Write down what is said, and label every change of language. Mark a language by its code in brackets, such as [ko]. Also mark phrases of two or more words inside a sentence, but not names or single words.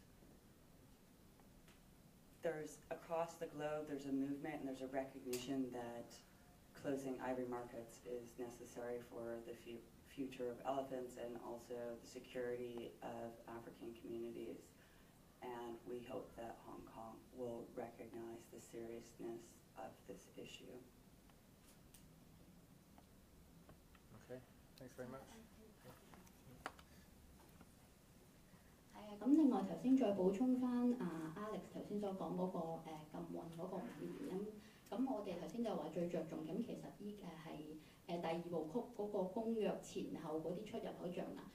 [en] there's across the globe there's a movement and there's a recognition that closing ivory markets is necessary for the future of elephants and also the security of African communities. And we hope that Hong Kong will recognize the seriousness of this issue. Okay, thanks very much. [yue] 咁另外頭先再補充翻Alex 頭先所講嗰個禁運嗰個5年咁我哋頭先就話最着重咁其實係第2部曲嗰個公約前後嗰啲出入口象牙。